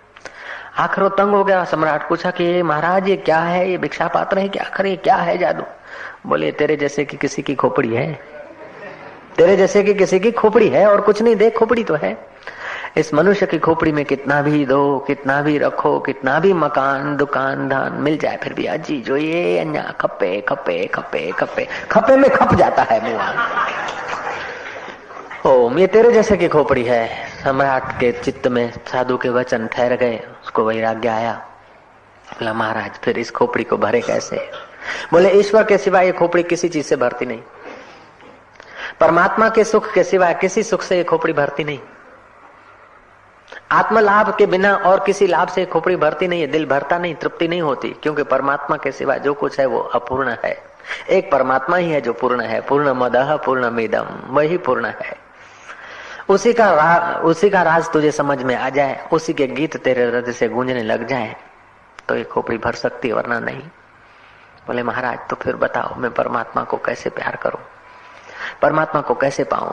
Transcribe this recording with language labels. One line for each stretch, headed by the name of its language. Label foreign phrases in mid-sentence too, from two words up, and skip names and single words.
Hindi: आखिर वो तंग हो गया, सम्राट पूछा कि महाराज ये क्या है, ये भिक्षा पात्र है क्या, आखिर ये क्या है जादू। बोले तेरे जैसे कि किसी की खोपड़ी है, तेरे जैसे कि किसी की खोपड़ी है और कुछ नहीं, देख खोपड़ी तो है। इस मनुष्य की खोपड़ी में कितना भी दो, कितना भी रखो, कितना भी मकान दुकान धान मिल जाए, फिर भी अजी जो ये अन्या खपे खपे खपे खपे खपे में खप जाता है मुआ। ओम, ये तेरे जैसे की खोपड़ी है। सम्राट के चित्त में साधु के वचन ठहर गए, उसको वैराग्य आया। बोला महाराज फिर इस खोपड़ी को भरे कैसे। बोले ईश्वर के सिवा ये खोपड़ी किसी चीज से भरती नहीं, परमात्मा के सुख के सिवा किसी सुख से ये खोपड़ी भरती नहीं, आत्म लाभ के बिना और किसी लाभ से खोपड़ी भरती नहीं है, दिल भरता नहीं, तृप्ति नहीं होती, क्योंकि परमात्मा के सिवा जो कुछ है वो अपूर्ण है। एक परमात्मा ही है जो पूर्ण है,
Sanskrit: पूर्ण मदः पूर्णमिदं,
Hindi: वही पूर्ण है। उसी का राज तुझे समझ में आ जाए, उसी के गीत तेरे हृदय से गूंजने लग जाए तो ये खोपड़ी भर सकती, वरना नहीं। बोले महाराज तो फिर बताओ मैं परमात्मा को कैसे प्यार करूं, परमात्मा को कैसे पाऊं।